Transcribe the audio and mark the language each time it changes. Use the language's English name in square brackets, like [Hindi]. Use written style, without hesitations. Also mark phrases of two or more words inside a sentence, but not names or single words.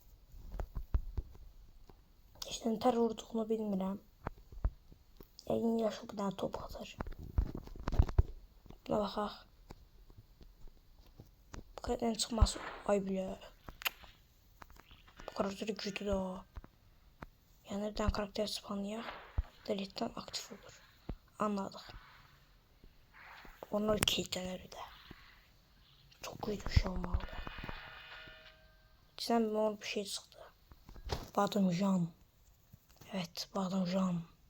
[Azerbaijani] İşte nətər vurduğunu bilmirəm. Yəqin yaşıl bir dənə top atır. Buna baxaq. Bu kadar çıxması ay bilə. Bu karakteri güclü də o. Yəni bir dənə karakter spawnlayaq. [Turkish] Delete'den aktif olur. Anladık. [Azerbaijani] Onlar kilitlənir də. [Turkish] Çok güçlü bir şey olmalı. [Azerbaijani] İçindən mor bir şey çıxdı. Badımcan. Evet, badımcan.